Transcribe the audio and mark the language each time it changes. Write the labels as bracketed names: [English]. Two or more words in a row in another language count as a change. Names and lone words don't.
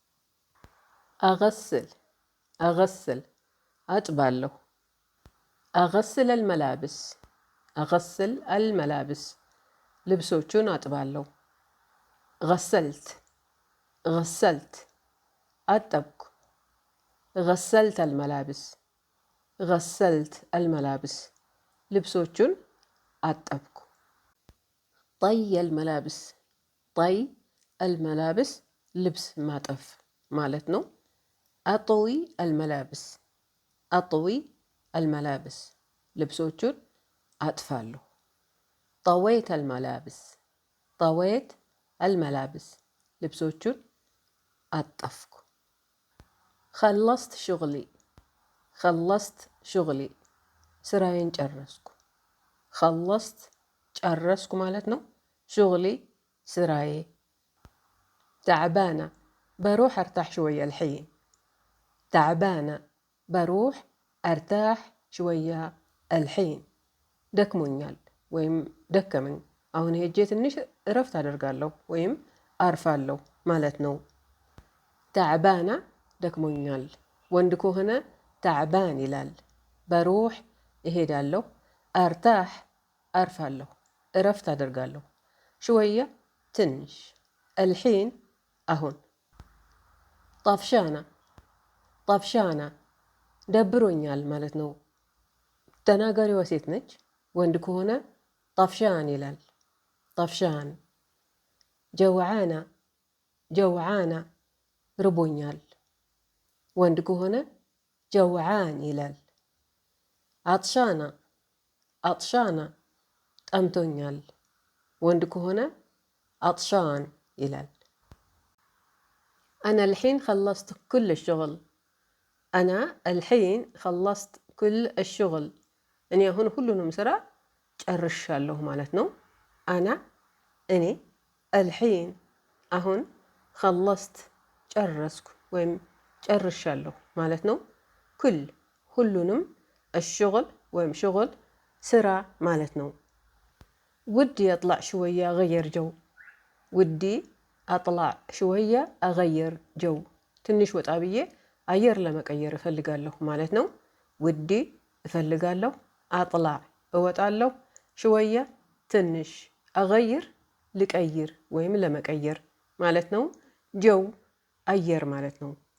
[Arabic] أغسل أغسل አጥባለሁ። أغسل الملابس أغسل الملابس [Amharic] ልብሶቹን አጥባለሁ። [Arabic] ገሰልት ገሰልት አጠብኩ። غسلت الملابس غسلت الملابس [Amharic] ልብሶቹን አጠብኩ [Arabic] طي الملابس طي الملابس [Amharic] ልብስ ማጠፍ ማለት ነው [Arabic] أطوي الملابس أطوي الملابس [Amharic] ልብሶቹን አጥፋለሁ [Arabic] طويت الملابس طويت الملابس [Amharic] ልብሶቹን አጠፍኩ [Arabic] خلصت شغلي خلصت شغلي [Amharic] ስራዬን ጨረስኩ [Arabic] خلصت [Amharic] ጨረስኩ ማለት ነው [Arabic] شغلي ስራዬ تعبانة بروح أرتاح شوية الحين تعبانة بروح أرتاح شوية الحين [Amharic] ደክሞኛል ወይም ደከመኝ አሁን ሄጄ ትንሽ እረፍት አደርጋለሁ ወይም አርፋለሁ ማለት ነው تعبانة ደክሞኛል ወንድ ከሆነ تعبان ይላል በሩህ እሄዳለሁ أرتاح አርፋለሁ እረፍት አደርጋለሁ شوية ትንሽ الحين አሁን طفشانة طفشانة ደብሮኛል ማለት ነው ተናጋሪዋ ሴት ነች ወንድ ከሆነ طفشان ይላል [Arabic] طفشان جوعانة جوعانة [Amharic] ርቦኛል ወንድ ከሆነ جوعان ይላል [Arabic] عطشانة عطشانة [Amharic] ጠምቶኛል ወንድ ከሆነ عطشان ይላል [Arabic] أنا الحين خلصت كل الشغل أنا الحين خلصت كل الشغل [Amharic] እኔ አሁን ሁሉንም ስራ ጨርሻለሁ ማለት ነው أنا እኔ الحين አሁን خلصت ጨረስኩ ወይም ጨርሻለሁ ማለት ነው كل ሁሉንም الشغل ወይም شغل ስራ ማለት ነው [Arabic] ودي أطلع شوية أغير جو ودي أطلع شوية أغير جو [Amharic] ትንሽ ወጣ ብዬ አየር ለመቀየር እፈልጋለሁ ማለት ነው ودي እፈልጋለሁ أطلع እወጣለሁ شوية ትንሽ أغير ልቀይር ወይም ለመቀየር ማለት ነው ጀው አየር ማለት ነው